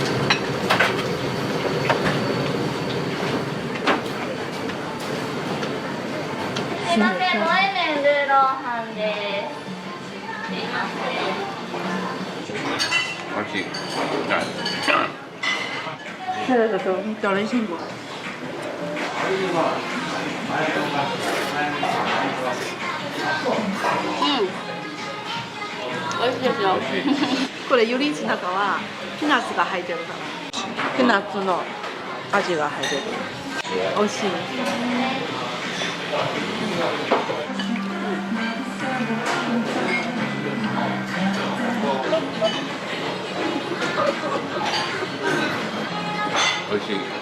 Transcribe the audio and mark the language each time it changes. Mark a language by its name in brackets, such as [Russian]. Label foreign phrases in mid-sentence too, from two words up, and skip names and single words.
[Japanese] すいません、萌え麺ルーローハンです。すいません。美味しい。Nice. [Chinese] 对对对，你找人辛苦。 [Japanese] 美味しいですよ。これより中はピーナッツが入ってるからピーナッツの味が入ってる。美味しい。美味しい。